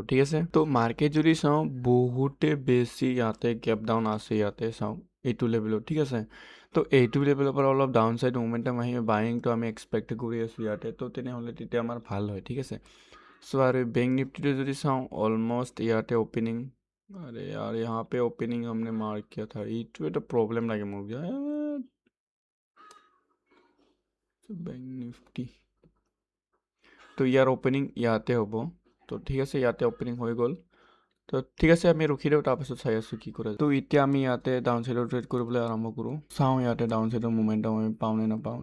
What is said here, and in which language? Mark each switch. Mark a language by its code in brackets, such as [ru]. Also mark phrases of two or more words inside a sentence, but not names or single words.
[as] ঠিক আছে, তো মাৰ্কেট যদি চাওঁ বহুতে বেছি ইয়াতে [en] gap down [as] আছে। ইয়াতে চাওঁ এইটো লেভেলত। ঠিক আছে, তো এইটো লেভেলৰ পৰা অলপ [en] down side momentum [as] আহি বাইংটো আমি এক্সপেক্ট কৰি আছোঁ ইয়াতে, তো তেনেহ'লে তেতিয়া আমাৰ ভাল হয়। ঠিক আছে, চ' আৰু বেংক নিফটিটো যদি চাওঁ অলমষ্ট ইয়াতে অ'পেনিং, আৰে [hi] यार यहाँ पे ओपनिंग हमने मार्क किया था, [as] এইটো এটা প্ৰব্লেম লাগে মোক। বেংক নিফটি তো ইয়াৰ অ'পেনিং ইয়াতে হ'ব। তো ঠিক আছে, ইয়াতে অ'পেনিং হৈ গ'ল। তো ঠিক আছে, আমি ৰখি দিওঁ, তাৰপিছত চাই আছোঁ কি কৰে। তো এতিয়া আমি ইয়াতে [en] down side trade [as] কৰিবলৈ আৰম্ভ কৰোঁ। চাওঁ ইয়াতে [en] down side momentum [as] আমি পাওঁ নে নাপাওঁ।